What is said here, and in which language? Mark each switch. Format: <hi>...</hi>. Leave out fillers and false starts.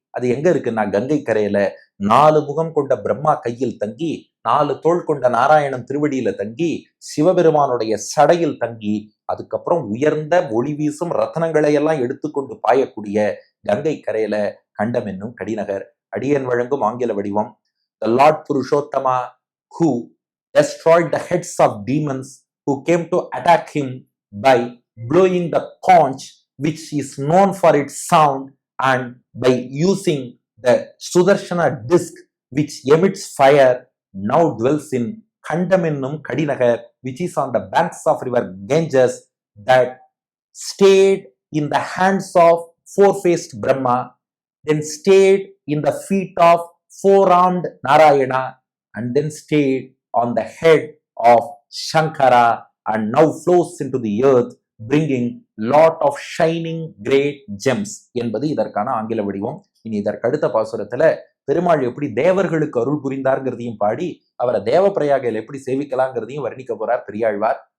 <ta>அது எங்க இருக்குன்னா கங்கை கரையில 4 முகம் கொண்ட பிரம்மா கையில் தங்கி, 4 தோள் கொண்ட நாராயணன் திருவடியில தங்கி, சிவபெருமானுடைய சடையில் தங்கி, அதுக்கப்புறம் உயர்ந்த ஒளி வீசும் ரத்னங்களை எல்லாம் எடுத்துக்கொண்டு பாயக்கூடிய கங்கை கரையில கண்டம் என்னும் கடிநகர். அடியன் வழங்கும் ஆங்கில வடிவம்:</ta> <en>The Lord Purushottama, who destroyed the heads of demons who came to attack him by blowing the conch, which is known for its sound, and by using the Sudarshana disc, which emits fire, now dwells in Kandamennum Kadinagar, which is on the banks of river Ganges, that stayed in the hands of four-faced Brahma, then stayed in the feet of four-armed Narayana, and then stayed on the head of Shankara, and now flows into the earth, bringing lot of shining great gems</en> <ta>என்பது இதற்கான ஆங்கில வடிவம். இனி இதற்கு அடுத்த பாசுரத்துல பெருமாள் எப்படி தேவர்களுக்கு அருள் புரிந்தார்ங்கிறதையும் பாடி அவரை தேவப்பிரயாகையில் எப்படி சேவிக்கலாங்கிறதையும் வர்ணிக்க போறார் பெரியாழ்வார்.</ta>